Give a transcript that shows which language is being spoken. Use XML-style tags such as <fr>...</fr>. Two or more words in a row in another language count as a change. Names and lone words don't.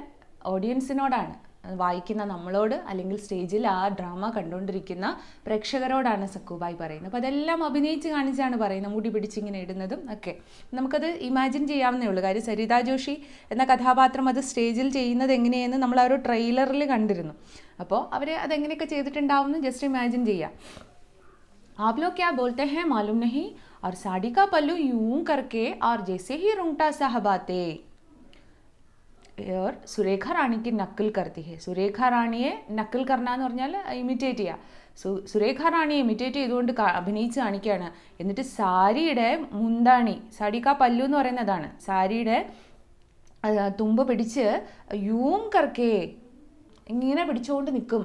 <ml>ഓഡിയൻസിനോടാണ്, വായിക്കുന്ന നമ്മളോട്, അല്ലെങ്കിൽ സ്റ്റേജിൽ ആ ഡ്രാമ കണ്ടുകൊണ്ടിരിക്കുന്ന പ്രേക്ഷകരോടാണ് സക്കുബായി പറയുന്നത്. അപ്പോൾ അതെല്ലാം അഭിനയിച്ച് കാണിച്ചാണ് പറയുന്നത്, മുടി പിടിച്ചിങ്ങനെ ഇടുന്നതും ഒക്കെ. നമുക്കത് ഇമാജിൻ ചെയ്യാവുന്നേ ഉള്ളൂ. കാര്യം സരിത ജോഷി എന്ന കഥാപാത്രം അത് സ്റ്റേജിൽ ചെയ്യുന്നത് എങ്ങനെയെന്ന് നമ്മൾ ആ ഒരു ട്രെയിലറിൽ കണ്ടിരുന്നു. അപ്പോൾ അവർ അതെങ്ങനെയൊക്കെ ചെയ്തിട്ടുണ്ടാവുമെന്ന്</ml> <en>just imagine</en> <ml>ചെയ്യാം.</ml> <hi>आप लोग क्या बोलते हैं मालूम नहीं, और साड़ी का पल्लू यूं करके और जैसे ही रुंगटा साहब आते और सुरेखा रानी की नकल करती है.</hi> <ml>സുരേഖ റാണിയെ</ml> <hi>नकल करना</hi> <ml>എന്ന് പറഞ്ഞാൽ ഇമിറ്റേറ്റ് ചെയ്യുക. സുരേഖ റാണിയെ ഇമിറ്റേറ്റ് ചെയ്തുകൊണ്ട് അഭിനയിച്ച് കാണിക്കുകയാണ്. എന്നിട്ട് സാരിയുടെ മുന്താണി,</ml> <hi>साड़ी का पल्लू</hi> <ml>എന്ന് പറയുന്നതാണ്, സാരിയുടെ തുമ്പ് പിടിച്ച്</ml> <hi>यूं करके</hi> <ml>ഇങ്ങനെ പിടിച്ചുകൊണ്ട് നിൽക്കും.</ml>